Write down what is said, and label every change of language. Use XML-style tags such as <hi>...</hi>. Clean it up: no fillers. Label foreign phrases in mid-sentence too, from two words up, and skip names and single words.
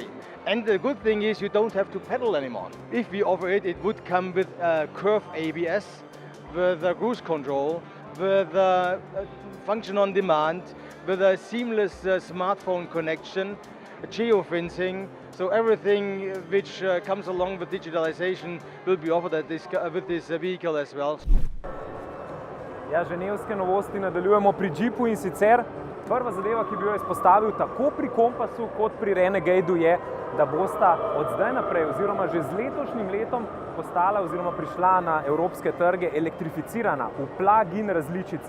<en>And the good thing is you don't have to pedal anymore. If we offer it, it would come with curve ABS, with a cruise control, with a function on demand, with a seamless smartphone connection, geofencing. So everything which comes along with digitalization will be offered with this vehicle as well.</en> <sl>Ja, ženevske novosti nadaljujemo pri Jeepu in sicer Prva zadeva, ki bi jo izpostavil tako pri Kompassu kot pri Renegadu je, da bosta od zdaj naprej oziroma že z letošnjim letom postala oziroma prišla na evropske trge elektrificirana v plug-in različici.</sl>